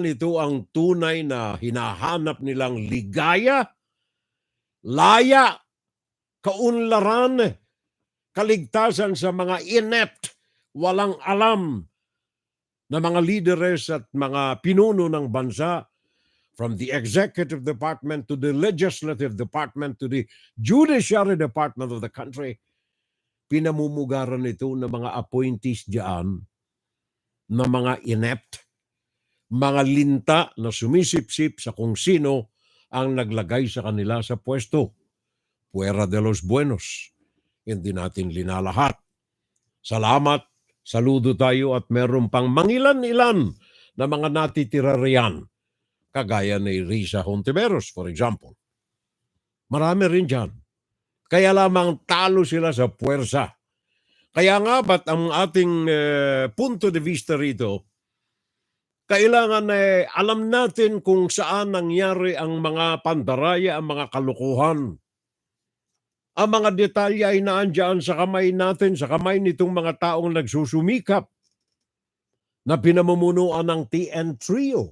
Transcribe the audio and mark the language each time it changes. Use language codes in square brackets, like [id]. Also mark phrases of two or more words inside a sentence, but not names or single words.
[tl] ito ang tunay na hinahanap nilang ligaya, laya, kaunlaran, kaligtasan sa mga inept, walang alam na mga leaders at mga pinuno ng bansa, [en] from the executive department to the legislative department to the judiciary department of the country, [tl] pinamumugaran ito ng mga appointees diyan na mga inept, mga linta na sumisipsip sa kung sino ang naglagay sa kanila sa pwesto. [es] Puera de los buenos. [tl] Hindi natin linalahat. Salamat, saludo tayo at meron pang mangilan-ilan na mga natitira riyan. Kagaya ni Risa Hontiveros, [en] for example. [tl] Marami rin dyan. Kaya lamang talo sila sa puwersa. Kaya nga ba't ang ating [es] punto de vista [tl] rito, kailangan alam natin kung saan nangyari ang mga pandaraya, ang mga kalukuhan. Ang mga detalye ay naandyan sa kamay natin, sa kamay nitong mga taong nagsusumikap na pinamumunuan ng Tntrio.